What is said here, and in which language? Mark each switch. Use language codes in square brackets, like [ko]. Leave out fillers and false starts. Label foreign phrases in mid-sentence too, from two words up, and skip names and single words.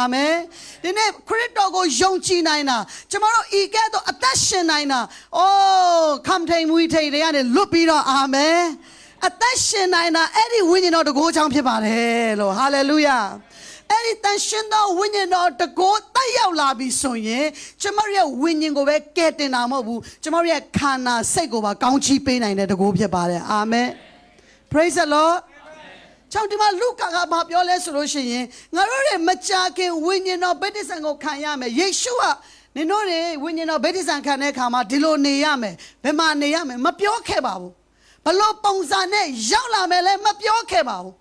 [my] မင်ဒီနေ့ခရစ်တော်ကိုယုံကြည်နိုင်တာကျမတို့ဤကဲ့သို့အသက်ရှင်နိုင်တာအိုးခံထိန်မွေးထိန်တွေကနေလွတ်ပြီးတော့အာမင်အသက်ရှင်နိုင်တာအဲ့ဒီဝိညာဉ်တော်တကိုးချောင်းဖြစ်ပါတယ်လို့ဟာလေလုယာအဲ့ဒီတန်ရှင်သောဝိညာဉ်တော်တကိုးတက်ရောက်လာပြီဆိုရင်ကျမတို့ရဲ့ ဝိညာဉ်ကိုပဲကယ်တင်တာမဟုတ်ဘူးကျမတို့ရဲ့ခန္ဓာစိတ်ကိုပါကောင်းချီးပေးနိုင်တဲ့တကိုးဖြစ်ပါတယ်အာမင် [en] praise the lord [my] ချောင်းဒီမှာလုကာကဘာပြောလဲဆိုလို့ရှိရင်ငါတို့ရဲ့မကြာခင်ဝိညာဉ်တော်ဗတ္တိဇံကိုခံရမယ်ယေ ရှုကနင်တို့တွေဝိညာဉ်တော်ဗတ္တိဇံခံတဲ့အခါမှာဒီလိုနေရမယ်ဘယ်မှာနေရမယ်မပြောခဲ့ပါဘူးဘလို့ပုံစံနဲ့ရောက်လာမယ်လဲမပြောခဲ့ပါဘူး